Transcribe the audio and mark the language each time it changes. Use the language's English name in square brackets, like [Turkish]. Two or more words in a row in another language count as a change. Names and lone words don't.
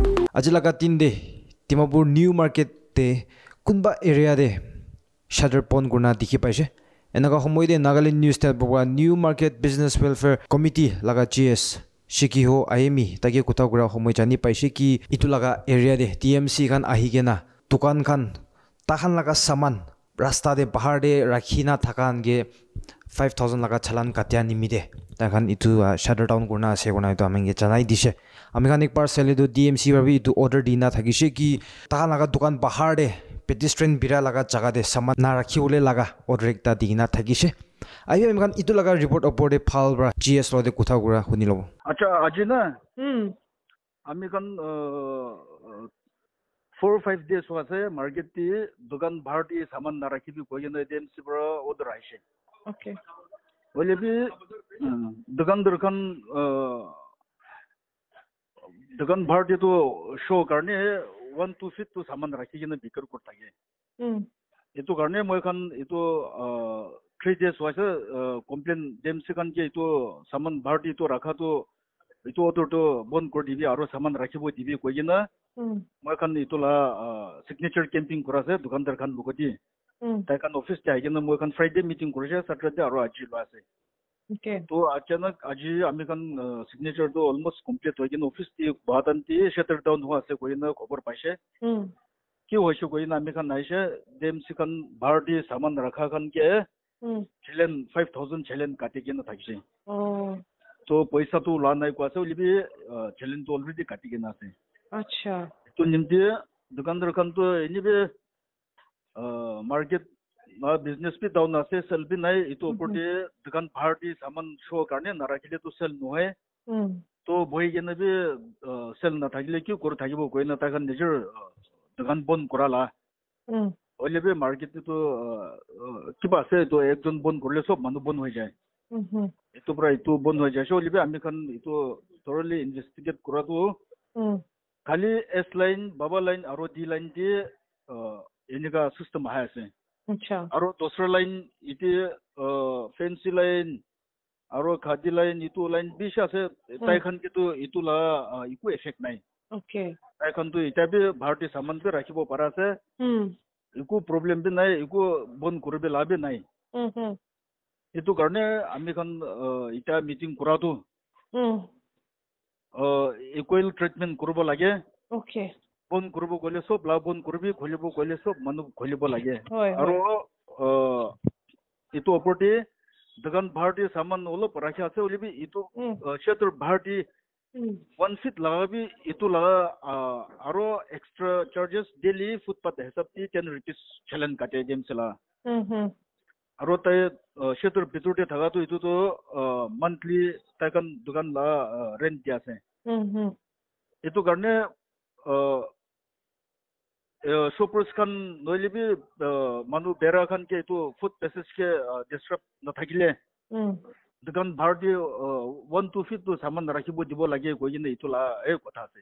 [Naga Pidgin] Ajilaga tinde Dimapur New Market te kunba area de shutter pon guna dikhi paise. Enaka homoi de Nagaland News tel bwa New Market Business Welfare Committee laga GS Shikiho Ayemi tagi kutagura homoi jani paise ki itu laga area de TMC kan ahigena dukan kan tahan laga saman rasta de bahar de rakhina thakan ge 5000 laga chalan katya nimide takan itu [English] shutter down [Naga Pidgin] guna ase guna itu amenge janai dise amikhan ek par sele do DMC rabi itu order dina thagise ki tahan laga dukan bahar de pedestrian bira laga jaga de saman na rakhi ule laga order ekta dina thagise ayo amikhan itu laga report opor de phal bra GS lo de kutha gura hunilobo acha ajina amikhan 4-5 days wase market ti dukan bharti saman na rakhi bi koi na DMC bra order aise okay bole bi dukan dukan bharti to show karne 1-2 feet to saman rakhi gina bikar korta ge itu karne moi khan itu 3 days wase complain DMC kan ke itu saman bharti to rakha to itu order to bon kor dibi aro saman rakhibo dibi koi gina moi khan itu la [English] signature camping [Naga Pidgin] korase dukandar khan bukoti tai kan office jai gina moi khan [English] Friday meeting [Naga Pidgin] korse Saturday aro aji lo ase okay to achanak aji ami kan signature to [English] almost complete [Naga Pidgin] hoy gina office ti badan ti [English] shutter down [Naga Pidgin] ho ase koi na khobor paise ki hoise koi na ami kan naise DMC kan bharti saman rakha kan ke chelen 5000 chelen kati gina thakise तो पैसा तो ला नहीं को आसे लिबी चैलेंज तो ऑलरेडी काटी के ना से अच्छा तो निमते दुकानदार kan तो इनिबे मार्केट ना बिजनेस भी डाउन आसे सेल भी नहीं इतो पोटे दुकान पार्टी सामान शो करने ना राखिले तो सेल नो है तो भई गेने भी सेल ना थागिले क्यों कर थागिबो कोइ ना तागन निजर दुकान बंद कराला ओलेबे मार्केट तो किबा से तो एक जन बंद करले सब मानु बंद हो जाए itu pra itu bon ho jaise olibe ami khan itu [English] thoroughly investigate [Naga Pidgin] kora to khali S line baba line aro D line ti enika system ha ase acha aro dosra line iti [English] fancy line [Naga Pidgin] aro khadi line itu line bish ase tai khan ki to itu la iku effect nai okay tai khan to ita bi bharti saman pe rakhibo para ase iku problem bi nai iku bon korbe labe nai itu karne ami kan ita meeting kora to [English] equal treatment [Naga Pidgin] korbo lage okay bon korbo gole sob la bon korbi kholibo gole sob manu kholibo lage aro itu oporti dukan bharti saman olo parakha ase olibi itu shetur bharti 1 feet lagabi itu laga aro [English] extra charges daily footpath [Naga Pidgin] hesab ti 10 rupees challenge kate jem sela aro tai shetur bitur te thaga to itu to monthly tai kan dukan la rent dia ase itu karne shoppers kan noilibi manu bera khan ke itu [English] food passage [Naga Pidgin] ke disrupt na thagile dukan bharti 1-2 feet to saman rakhibo dibo lage koi ne itu la e kotha ase